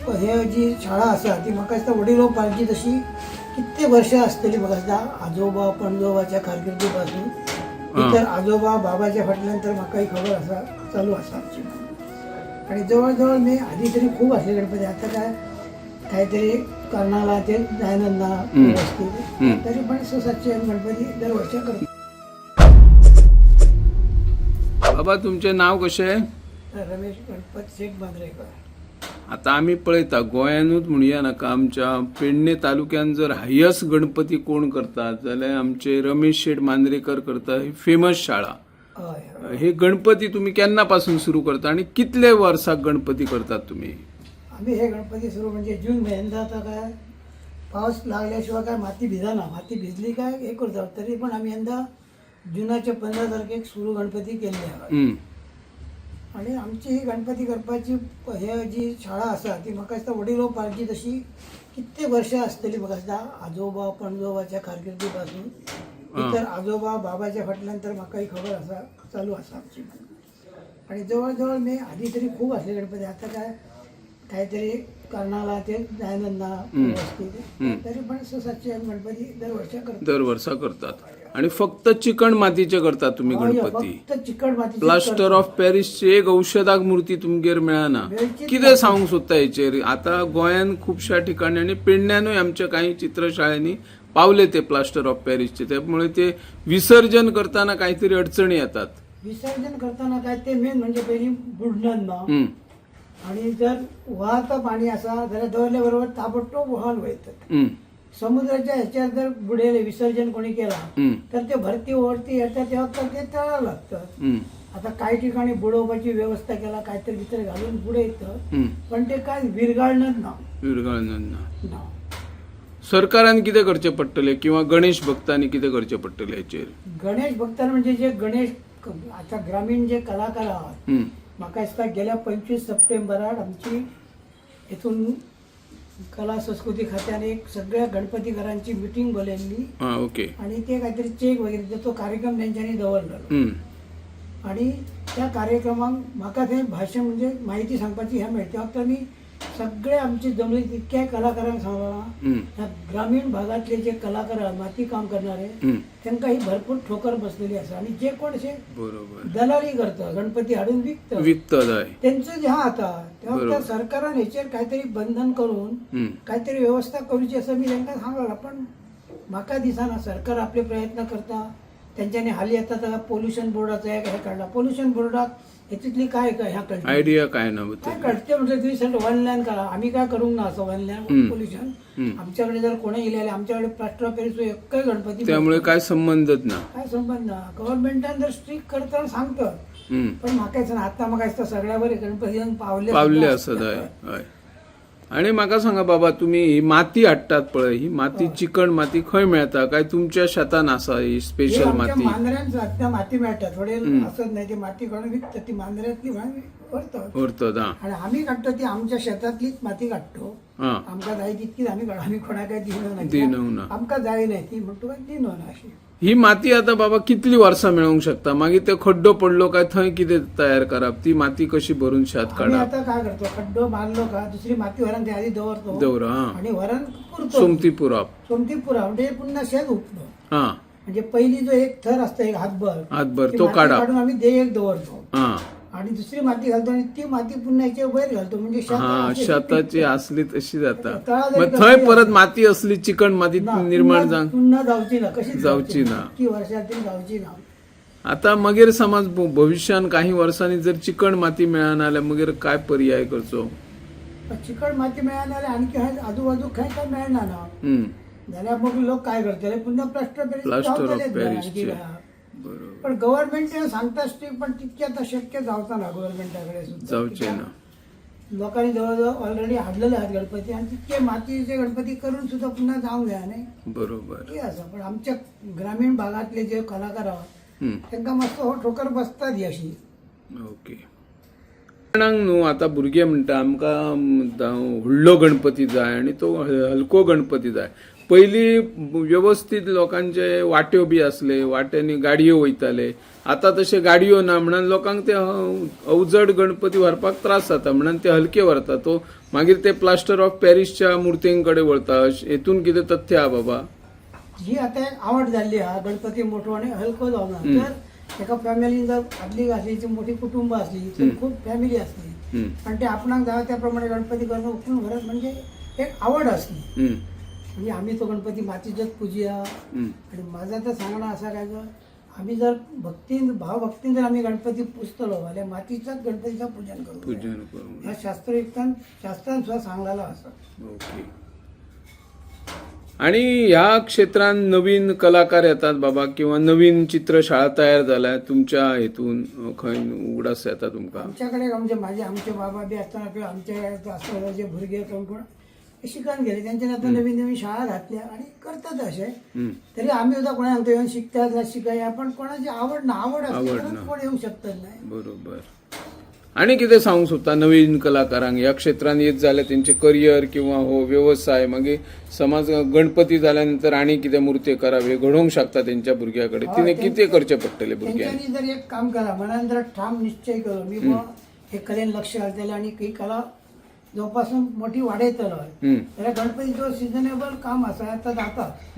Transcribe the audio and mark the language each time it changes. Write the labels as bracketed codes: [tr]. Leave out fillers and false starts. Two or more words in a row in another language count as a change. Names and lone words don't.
[kok] हे जी शाळा आसा ती म्हाका दिसता वडिलोपार्जी तशी कितले वर्षां आसतली म्हाका दिसता आजोबा पणजोबाच्या कारकिर्दी पासून ती तर आजोबा बाबाच्या फाटल्यान तर म्हाकाय खबर आसा चालू आसा आमची आणि जवळ जवळ मी आधी तरी खूप असले गणपती आता काय काहीतरी कारणाला ते जायना व्यवस्थित तरी पण 600-700 गणपती दर वर्षा करतो. बाबा तुमचे नाव कशें? रमेश गणपत शेख बांद्रेकर. आता आम्ही पळयता गोंयानूच म्हणया नाका आमच्या पेडणे तालुक्यान जर हायस्ट गणपती कोण करतात जाल्यार आमचे रमेश शेठ मांद्रेकर करता ही फेमस शाळा. हय हे गणपती तुम्ही केन्नापासून सुरू करता आणि कितले वर्साक गणपती करतात तुम्ही? आम्ही हे गणपती सुरू म्हणजे जून महिन्यात आता काय पाऊस लागल्याशिवाय काय माती भिजाना माती भिजली काय हे करतात तरी पण आम्ही यंदा जुनाच्या 15 तारखेक सुरू गणपती केल्ले आणि आमची ही गणपती करपाची हे जी शाळा आसा ती म्हाका दिसता वडिलोपार्जी तशी कितले वर्षां आसतली म्हाका दिसता आजोबा पणजोबाच्या कारकिर्दी पासून ती तर आजोबा बाबाच्या फाटल्यान तर म्हाकाय खबर आसा चालू आसा आमची आणि जवळ जवळ मी आधी तरी खूप असले गणपती आता काय काहीतरी कारणाला ते जायना व्यवस्थित तरी पण 600-700 गणपती दर वर्षा करतो. दर वर्सा करतात आणि फक्त चिकण मातीचे करतात तुम्ही गणपती? फक्त चिकट माती [en] plaster of Parisची [kok] एक औषधाक मूर्ती तुमगेर मेळना. कितें सांगूंक सोदता हेचेर? आता गोंयान खुबश्या ठिकाणी आणि पेडण्यानूय आमच्या काही चित्रशाळांनी पावले ते [en] plaster of Parisचे [kok] त्यामुळे ते विसर्जन करताना काहीतरी अडचणी येतात. विसर्जन करताना काय ते मेन म्हणजे पहिली बुडणं ना आणि जर वाहतं पाणी असा जाल्यार दवरल्या बरोबर ताबडतोब वाहन वयतात. [mr] समुद्राच्या ह्याच्यात जर बुडेले विसर्जन कोणी केला तर ते भरती ओढती येतात तेव्हा तर ते तळावं लागतं. [kok] आता काही ठिकाणी बुडवपाची व्यवस्था केला काहीतरी भितर घालून बुडयतं पण ते काय विरघळणच ना. सरकारान कितें करचें पडटलें किंवा गणेश भक्तांनी कितें करचें पडटलें हेचेर? गणेश भक्तांना म्हणजे जे गणेश आता ग्रामीण जे कलाकार आहात म्हाका दिसता गेल्या 25 सप्टेंबराक आमची हेतून कला संस्कृती खात्यान एक सगळ्या गणपती घरांची मिटिंग बोलयल्ली ओके आणि ते काहीतरी चेक वगैरे तो कार्यक्रम त्यांच्यानी दवरलेलो आणि त्या कार्यक्रमाक म्हाका थंय भाषण म्हणजे माहिती सांगपाची हे मेळटा फक्त मी सगळे आमचे जमले तितक्या कलाकारांक सांगला ह्या ग्रामीण भागातले जे कलाकार माती काम करणारे त्यांना ही भरपूर ठोकर बसलेली असा आणि जे कोण असे दलाली करतात गणपती हाडून विकतात त्यांचं जे आता तेव्हा सरकारान हेचेर काहीतरी बंधन करून काहीतरी व्यवस्था करूची असं मी त्यांना सांगला पण म्हाका दिसना सरकार आपले प्रयत्न करता. त्यांच्यानी हाली आता [en] pollution boardाचा [kok] एक हे काढला. [en] pollution boardात [kok] ह्याच्यातली काय ह्या कळते आयडिया काय ना काय कळते म्हणजे तुम्ही 1 लाईन करा आम्ही काय करूंक ना असं 1 लाईन पोल्युशन आमच्याकडे जर कोणी इलेले आमच्याकडे [en] plaster of Paris [kok] एकच गणपती त्यामुळे काय संबंधच ना. काय संबंध ना गव्हर्नमेंटान जर स्ट्रिक्ट करता सांगतात पण म्हाका आता म्हाका सगळ्यावर गणपती पावले असत. आणि म्हाका सांगा बाबा तुम्ही ही माती हाडटात पळय ही माती चिकण माती खंय मेळता काय तुमच्या शेतान आसा ही स्पेशल माती? मांद्र्यात माती मेळटा थोडे असत नाही ती माती काढून विकतात ती मांद्र्यातली व्हरतात आणि आम्ही काढतो ती आमच्या शेतातलीच माती काढतो. आमका जाय तितकीच आम्ही काढतो आम्ही कोणा काय दिनो ना आमका जाय नाही ती म्हणतो दिनो ना अशी. ही माती आता बाबा कितली वर्सां मेळोंक शकता मागीर ते खड्डो पडलो काय थंय कितें तयार करप ती माती कशी भरून शेत काढप? आता काय करतो खड्डो बांधलो का दुसरी माती व्हरान ते आधी दवरतो आणि व्हरान पुरतो सोमती पुरप म्हणजे पुन्हा शेत उपतो. [mr] म्हणजे पहिली जो एक थर असतो एक हातभर तो काढून [kok] आम्ही ते एक दवरतो आणि दुसरी माती घालतो आणि ती माती पुन्हा याच्या वयर घालतो म्हणजे शेताची असली तशी जाता. मग थंय परत माती असली चिकण माती निर्माण पुन्हा जावची ना कशी जावची ना की वर्षातून जावची ना. आता मगेर समज भविष्यान काही वर्षांनी जर चिकण माती मेळना जाल्यार मगेर काय पर्याय करचो? चिकण माती मेळना जाल्यार आणखी आजूबाजू खंय काय मेळना ना जाल्यार मग लोक काय करतले पुन्हा [en] plaster of Paris. [kok] पण गव्हर्नमेंट सांगता स्ट्रिक्ट पण तितके आता शक्य जावचा ना गव्हर्नमेंटाकडे जावचे ना. लोकांनी जवळजवळ ऑलरेडी हाडलेले आहेत गणपती आणि तितके मातीचे गणपती करून सुद्धा पुन्हा जावंक जाय न्ही. बरोबर असं पण आमच्या ग्रामीण भागातले जे कलाकार आहात त्यांना मस्त हो ठोकर बसतात ही अशी. ओके न्हू आता भुरगे म्हणटा आमकां व्हडलो गणपती जाय आणि तो हलको गणपती जाय पहिली व्यवस्थित लोकांचे वाट्यो बी असले, वाट्यांनी गाडयो वयताले. आता तशे गाडयो ना म्हणून लोकांक ते अवजड गणपती व्हरपाक त्रास जाता म्हणून ते हलके व्हरता. तो मागीर ते [en] plaster of Parisच्या [kok] मुर्तींकडे वळता. हेतून कितें तथ्य हा बाबा? जी आता एक आवड झाली हा गणपती मोठो आणि हलको जावना. [mr] तर एका फॅमिलीन जर आदली घातलीची मोठी कुटुंब असली तर खूप फॅमिली असली आणि ते आपणाक जावं त्याप्रमाणे गणपती करणं उठून भरत म्हणजे एक आवड असली. [kok] म्हणजे आम्ही तो गणपती मातीच्याच पूजया. आणि माझा तर सांगणं असं काय तर आम्ही जर भावभक्तीन जर आम्ही गणपती पुजतलो जाल्यार मातीच्याच गणपतीचं पूजन करू. ह्या शास्त्रान सुद्धा सांगलेला असं. ओके. आणि ह्या क्षेत्रात नवीन कलाकार येतात बाबा किंवा नवीन चित्रशाळा तयार झाल्या तुमच्या हेतून खंय उगडास येता तुमका? [mr] आमच्याकडे आमचे बाबा बी असताना किंवा आमच्या असताना जे भुरगे कोण शिकून गेले त्यांच्या आता नवीन नवीन शाळा घातल्या आणि करतात असे. तरी आम्ही सुद्धा कोणा सांगतो येऊन शिकतात शिकाय पण कोणाची आवड असते कोण येऊ शकतात नाही. [kok] बरोबर. आणि कितें सांगूंक सोदता नवीन कलाकारांक ह्या क्षेत्रांत येत जाल्यार तेंचे करियर किंवा हो व्यवसाय मागीर समज गणपती जाल्या नंतर आणि कितें मूर्ती करावे घडोवंक शकता तेंच्या भुरग्याकडे तिने कितें करचें पडटलें भुरग्यांनी? त्यांनी जर एक काम करा मनान जर ठाम निश्चय केलो मी हे कलेन लक्ष घालतले आणि ही कला जोपासून मोठी वाडयतलो जाल्यार गणपतीचो सिजनेबल काम आसा आता जातात.